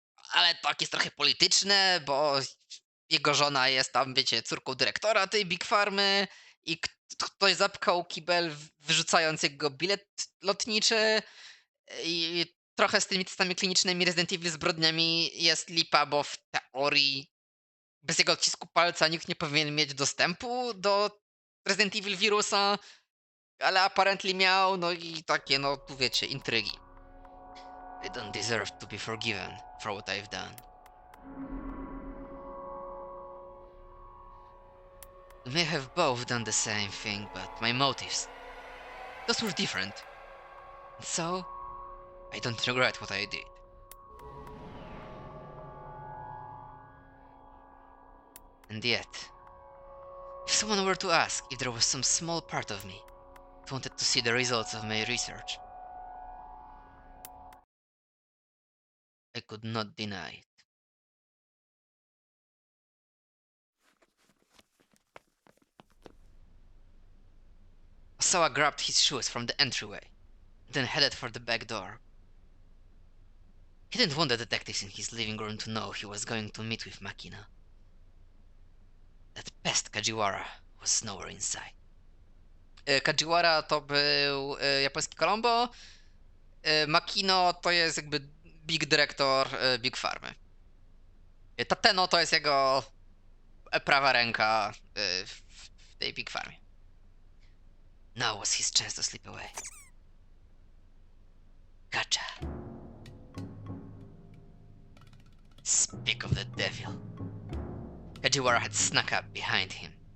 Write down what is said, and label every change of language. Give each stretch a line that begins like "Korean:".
Polish: ale tak jest trochę polityczne, bo jego żona jest tam, wiecie, córką dyrektora tej Big Farmy i ktoś zapkał kibel, wyrzucając jego bilet lotniczy i trochę z tymi testami klinicznymi Resident Evil zbrodniami jest lipa, bo w teorii bez jego odcisku palca nikt nie powinien mieć dostępu do Resident Evil wirusa, ale apparently miał, no i takie, no tu wiecie, intrygi.
English: I don't deserve to be forgiven for what I've done. We may have both done the same thing, but my motives, those were different. And so, I don't regret what I did. And yet, if someone were to ask if there was some small part of me that wanted to see the results of my research, I could not deny it. Osawa grabbed his shoes from the entryway, then headed for the back door. He didn't want the detectives in his living room to know he was going to meet with Makina. That pest Kajiwara was nowhere in sight.
Polish: Kajiwara to był japoński Colombo. Makino to jest jakby big dyrektor Big Farmy. Tateno to jest jego prawa ręka w tej Big Farmie.
English: Now was his chance to slip away. Gotcha. Speak of the devil. Kajiwara had snuck up behind him.